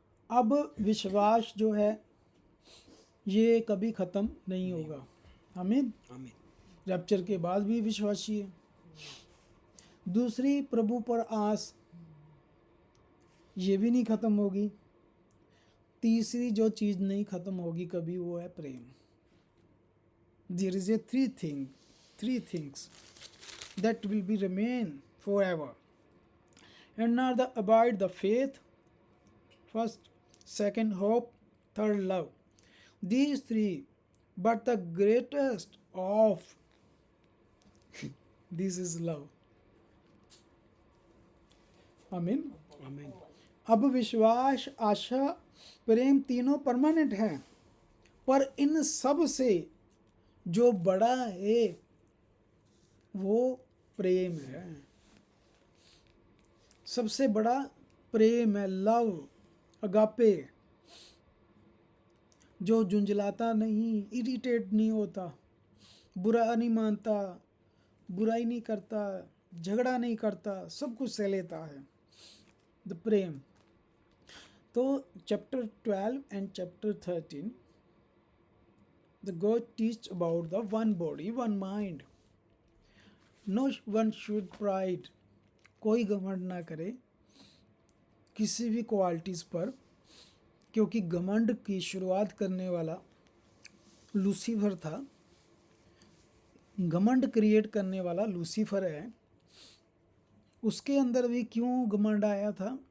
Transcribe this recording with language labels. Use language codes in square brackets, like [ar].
[hi] अब विश्वास जो है ये कभी ख़त्म नहीं होगा। आमीन। रैप्चर के बाद भी विश्वासी है। दूसरी, प्रभु पर आस, ये भी नहीं ख़त्म होगी। तीसरी जो चीज़ नहीं ख़त्म होगी कभी, वो है प्रेम। [en] There is a three things that will be remain forever, and are the abide the faith, first, second hope, third love. These three, but the greatest of this is love. [hi] आमीन। आमीन। अब विश्वास, आशा, प्रेम तीनों परमानेंट हैं, पर इन सब से जो बड़ा है वो प्रेम है। सबसे बड़ा प्रेम है, लव, अगापे, जो झुंझलाता नहीं, इरिटेट नहीं होता, बुरा नहीं मानता, बुराई नहीं करता, झगड़ा नहीं करता, सब कुछ सह लेता है, द प्रेम। [en] तो chapter 12 and chapter 13 the God teach about the one body, one mind. No one should pride. [hi] कोई घमंड ना करे किसी भी क्वालिटीज़ पर, क्योंकि घमंड की शुरुआत करने वाला लूसीफर था। घमंड क्रिएट करने वाला लूसीफर है। उसके अंदर भी क्यों घमंड आया था?